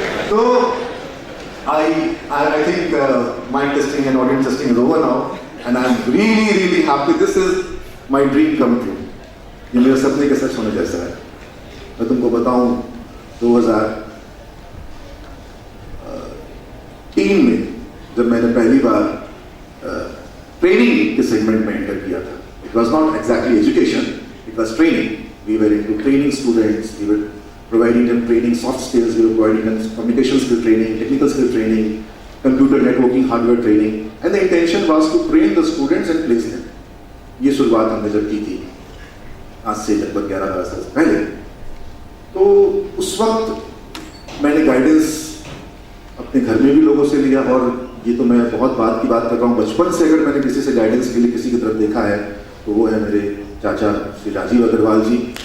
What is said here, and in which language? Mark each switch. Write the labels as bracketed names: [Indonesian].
[English] तो I think mic testing and audience testing is over now, and I'm really happy. This is my dream come true. [Hindi] ये मेरे सपने के सच होने जैसा है। मैं तुमको बताऊं, 2003 में जब मैंने पहली बार ट्रेनिंग के सेगमेंट में एंटर किया था, [English] it was not exactly education, it was training. We were into training students, we were providing them training, soft skills, we were providing them communication skill training, technical skill training, computer networking, hardware training, and the intention was to train the students and place them. [Hindi] ये शुरुआत हमने जब की थी, आज से लगभग 11-12 साल पहले, तो उस वक्त मैंने गाइडेंस अपने घर में भी लोगों से लिया, और ये तो मैं बहुत बात की बात कर रहा हूँ, बचपन से अगर मैंने किसी से गाइडेंस के लिए किसी की तरफ देखा है तो वो है मेरे चाचा श्री राजीव अग्रवाल जी।